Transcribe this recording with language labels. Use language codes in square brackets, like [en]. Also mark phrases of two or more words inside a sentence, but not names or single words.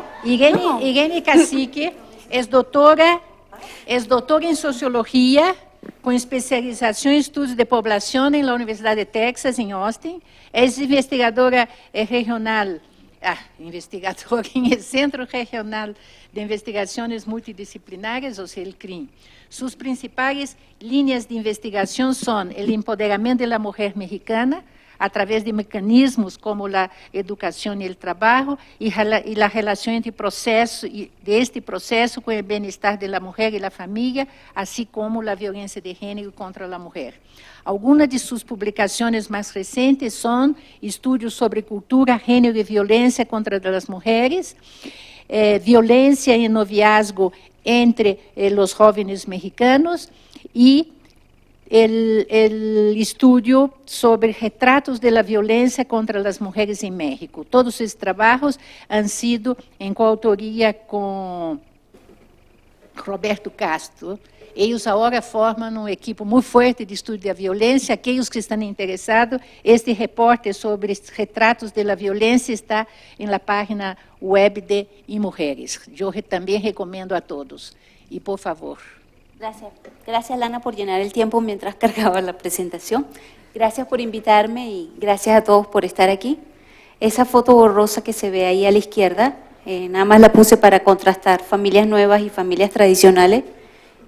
[pt] Irene Cacique é doutora em Sociologia, com especialização em Estudos de Poblação na Universidade de Texas, em Austin. É investigadora regional, investigadora em Centro Regional de Investigações Multidisciplinares, ou seja, o CRIM. Suas principais linhas de investigação são o empoderamento da mulher mexicana, [es] a través de [pt] mecanismos como a educação e o trabalho, e a relação entre este processo com o bem-estar da mulher e da família, assim como a violência de gênero contra a mulher. Algumas de suas publicações mais recentes são estudos sobre cultura, gênero e violência contra as mulheres, violência e noviazgo entre os jovens mexicanos e [es] el estudio sobre retratos de la violencia contra las mujeres en México. [pt] Todos esses trabalhos [es] han sido en [pt] coautoria com Roberto Castro. Eles agora formam um equipo muito forte de estudo da violência. Aqueles que estão interessados, [es] este reporte sobre retratos de la violência [pt] está na página web de Mulheres. Eu também recomendo a todos. E, por favor. [es] gracias. Gracias, Lana, por llenar el tiempo mientras cargaba la presentación. Gracias por invitarme y gracias a todos por estar aquí. Esa foto borrosa que se ve ahí a la izquierda, nada más la puse para contrastar familias nuevas y familias tradicionales.